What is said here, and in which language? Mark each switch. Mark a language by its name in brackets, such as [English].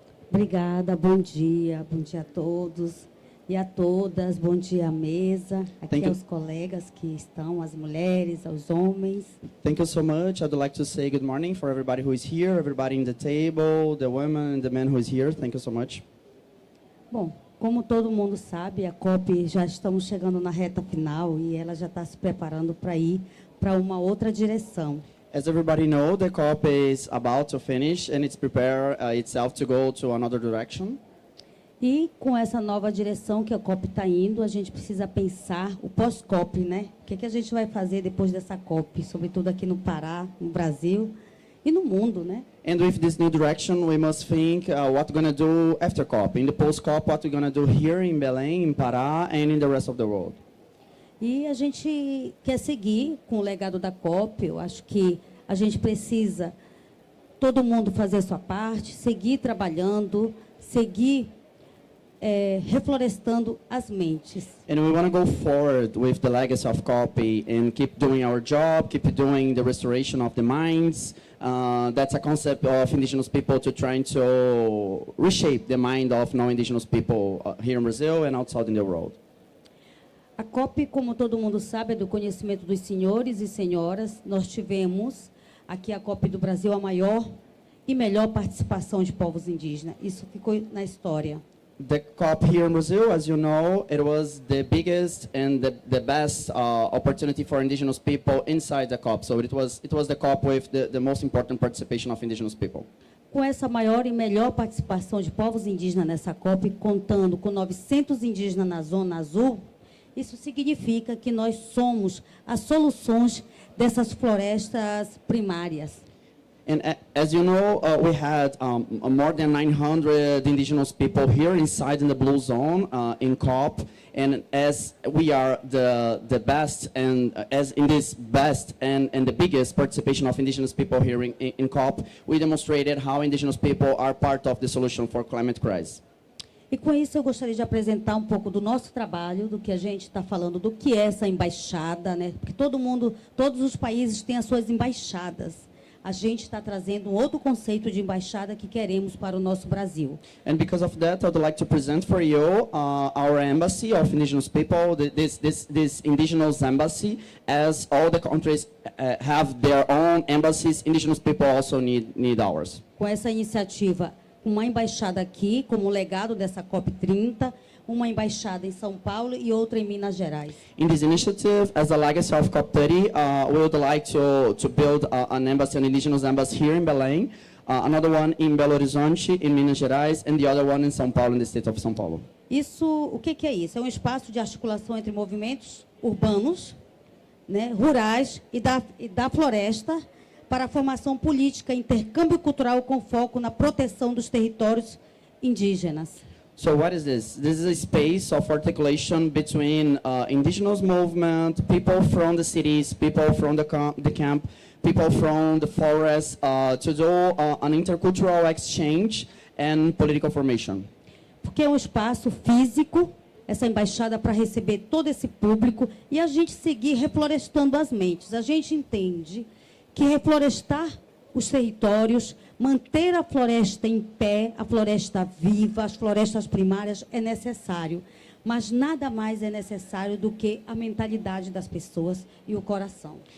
[Portuguese] Obrigada, bom dia a todos e a todas, bom dia à mesa, aqui aos colegas que estão, as mulheres, aos homens. [English] Thank you so much. I'd like to say good morning for everybody who is here, everybody in the table, the women and the men who is here. Thank you so much. [Portuguese] Bom, como todo mundo sabe, a COP já estamos chegando na reta final e ela já está se preparando para ir para uma outra direção. [English] As everybody knows, the COP is about to finish and it's prepared itself to go to another direction. [Portuguese] E com essa nova direção que a COP está indo, a gente precisa pensar o pós-COP, né? O que a gente vai fazer depois dessa COP, sobretudo aqui no Pará, no Brasil e no mundo, né? [English] And with this new direction, we must think what we're going to do after COP. In the post-COP, what we're going to do here in Belém, in Pará, and in the rest of the world. [Portuguese] E a gente quer seguir com o legado da COP. Eu acho que a gente precisa, todo mundo fazer a sua parte, seguir trabalhando, seguir reflorestando as mentes. [English] And we want to go forward with the legacy of COP and keep doing our job, keep doing the restoration of the minds. That's a concept of Indigenous people to trying to reshape the mind of non-Indigenous people here in Brazil and outside in the world. [Portuguese] A COP, como todo mundo sabe, é do conhecimento dos senhores e senhoras. Nós tivemos aqui a COP do Brasil a maior e melhor participação de povos indígenas. Isso ficou na história. [English] The COP here in Brazil, as you know, it was the biggest and the best opportunity for Indigenous people inside the COP. So it was the COP with the most important participation of Indigenous people. [Portuguese] Com essa maior e melhor participação de povos indígenas nessa COP, contando com 900 indígenas na Zona Azul, isso significa que nós somos as soluções dessas florestas primárias. [English] And as you know, we had more than 900 Indigenous people here inside in the Blue Zone in COP. And as we are the best, and as in this best and the biggest participation of Indigenous people here in COP, we demonstrated how Indigenous people are part of the solution for climate crisis. [Portuguese] E com isso eu gostaria de apresentar um pouco do nosso trabalho, do que a gente está falando, do que é essa embaixada, né? Porque todos os países têm as suas embaixadas. A gente está trazendo um outro conceito de embaixada que queremos para o nosso Brasil. [English] And because of that, I would like to present for you our embassy of Indigenous people, this Indigenous embassy, as all the countries have their own embassies. Indigenous people also need ours. [Portuguese] Com essa iniciativa, uma embaixada aqui, como legado dessa COP30, uma embaixada em São Paulo e outra em Minas Gerais. [English] In this initiative, as a legacy of COP30, we would like to build an embassy, an Indigenous embassy here in Belém, another one in Belo Horizonte, in Minas Gerais, and the other one in São Paulo, in the state of São Paulo. [Portuguese] Isso, o que é isso? É um espaço de articulação entre movimentos urbanos, né, rurais e da floresta, para a formação política e intercâmbio cultural com foco na proteção dos territórios indígenas. [English] So what is this? This is a space of articulation between indigenous movement, people from the cities, people from the camp, people from the forest, to do an intercultural exchange and political formation. [Portuguese] Porque é um espaço físico, essa embaixada para receber todo esse público e a gente seguir reflorestando as mentes. A gente entende que reflorestar os territórios, manter a floresta em pé, a floresta viva, as florestas primárias é necessário, mas nada mais é necessário do que a mentalidade das pessoas e o coração.